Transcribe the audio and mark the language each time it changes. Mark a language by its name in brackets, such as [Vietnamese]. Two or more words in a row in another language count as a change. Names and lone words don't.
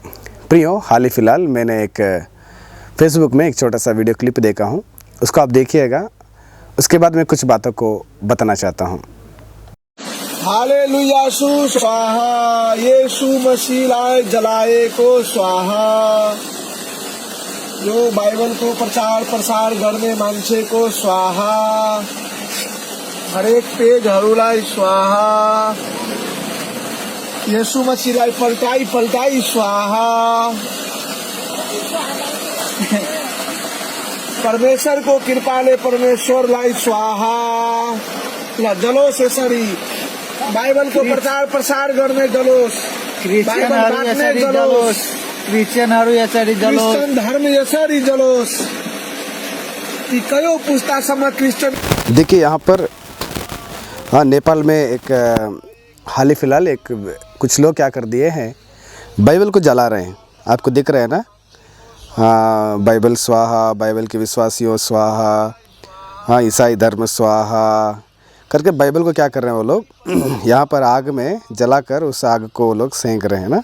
[Hindi] प्रियो, हाल ही फिलहाल मैंने एक फेसबुक में एक छोटा सा वीडियो क्लिप देखा हूं, उसको आप देखिएगा। उसके बाद मैं कुछ बातों को बताना चाहता हूं। [Nepali] हालेलुया स्वाहा, यीशु मसीह लाए जलाए को स्वाहा, जो बाइबल को प्रचार प्रसार करने मान्छे को स्वाहा, हरेक पेज हरूलाई स्वाहा, यीशु मसीहलाई पल्टाई पल्टाई स्वाहा, परमेश्वरको कृपाले परमेश्वरलाई स्वाहा। ल जलोस् यसरी बाइबलको प्रचार प्रसार गर्ने जलोस्, क्रिस्चियनहरू यसरी जलोस्, क्रिस्चियनहरू यसरी जलोस्, क्रिस्चियन धर्म यसरी जलोस् कि कयौं पुस्तासम्म क्रिस्चियन। [Hindi] देखिए यहाँ पर नेपाल में एक हाल ही फिलहाल एक कुछ लोग क्या कर दिए हैं, बाइबल को जला रहे हैं। आपको दिख रहा है ना? बाइबल स्वाहा, बाइबल के विश्वासियों स्वाहा, ईसाई धर्म स्वाहा करके बाइबल को क्या कर रहे हैं वो लोग यहाँ पर आग में जलाकर उस आग को वो लोग सेंक रहे हैं ना।